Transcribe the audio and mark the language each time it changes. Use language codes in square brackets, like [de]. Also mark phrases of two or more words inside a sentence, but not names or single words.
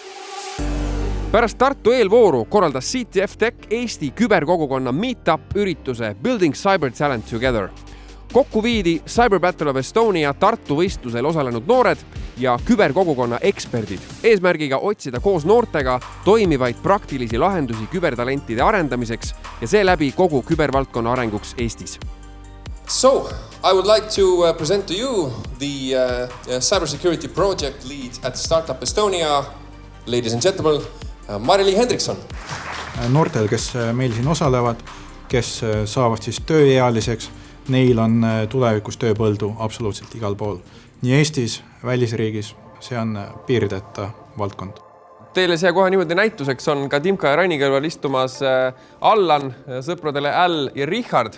[et] Pärast Tartu eelvooru korraldas CTF Tech Eesti küberkogukonna meetup ürituse [en] Building Cyber Talent Together. [et] Kokku viidi Cyber Battle of Estonia Tartu võistlusel osalenud noored ja küberkogukonna eksperdid eesmärgiga otsida koos noortega toimivaid praktilisi lahendusi kübertalentide arendamiseks ja seeläbi kogu kübervaldkonna arenguks Eestis. [en] So, I would like to present to you the cybersecurity project lead at Startup Estonia, ladies and gentlemen, [et] Mari-Li Hendrikson. Noortel, kes meil siin osalevad, kes saavad siis tööealiseks, neil on tulevikus tööpõldu absoluutselt igal pool. Nii Eestis, välisriigis, see on piirideta valdkond. Teile siia kohe niimoodi näituseks on ka Timka ja Raini kõrval istumas Allan, sõpradele Al ja Richard.